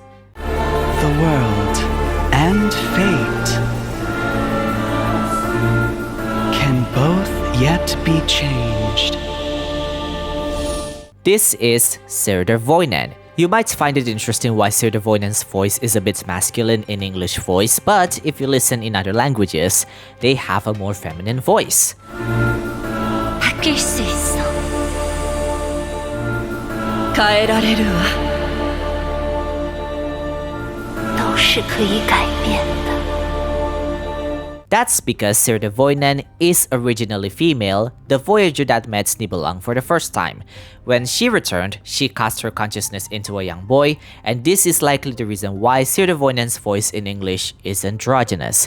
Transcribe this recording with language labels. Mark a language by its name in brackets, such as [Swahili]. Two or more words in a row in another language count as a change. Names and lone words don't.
[English] The world and fate can both yet be changed. this is Surtur Voinen. You might find it interesting why Surtur Voinen's voice is a bit masculine in English voice, but if you listen in other languages, they have a more feminine voice. [Korean] 바뀔 수 있어. [Japanese] 変えられるわ。 [Chinese] 都是可以改变的。 [English] That's because Surtur Voinen is originally female, the Voyager that met Nibelang for the first time. When she returned, she cast her consciousness into a young boy, and this is likely the reason why Surtur Voinen's voice in English is androgynous.